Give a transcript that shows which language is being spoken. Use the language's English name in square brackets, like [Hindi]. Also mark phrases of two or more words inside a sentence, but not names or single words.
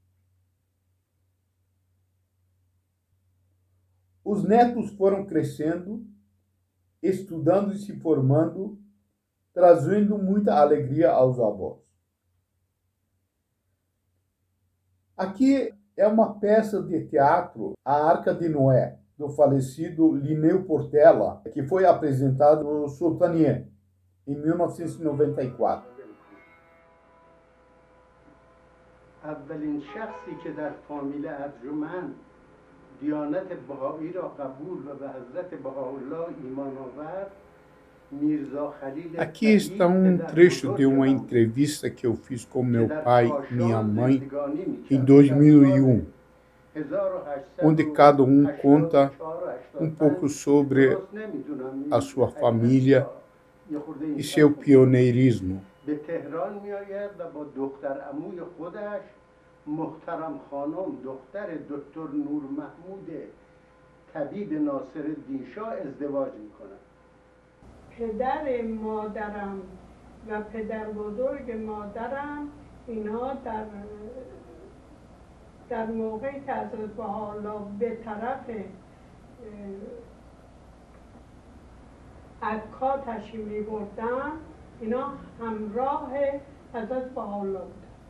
[Portuguese] Os netos foram crescendo, estudando e se formando, trazendo muita alegria aos avós. Aqui é uma peça de teatro, A Arca de Noé, do falecido Linneu Portela, que foi apresentado no Sultaniye, em 1994. [Persian] اولین شخصی که در فامیل ارجمند دیانت بهایی را قبول و به حضرت بهاءالله ایمان آورد میرزا خلیل. [Portuguese] Aqui está um trecho de uma entrevista que eu fiz com meu pai e minha mãe em 2001, onde cada um conta um pouco sobre a sua família e seu pioneirismo. [Persian] به تهران میآید و با دختر عموی خودش محترم خانم دختر دکتر نور محمود طبیب ناصرالدین شاه ازدواج میکنند. پدر مادرم و پدر بزرگ مادرم اینا در موقعی که حضرت بهاءالله به طرف عکا تشریف می‌بردن اینا همراه حضرت بهاءالله بودن.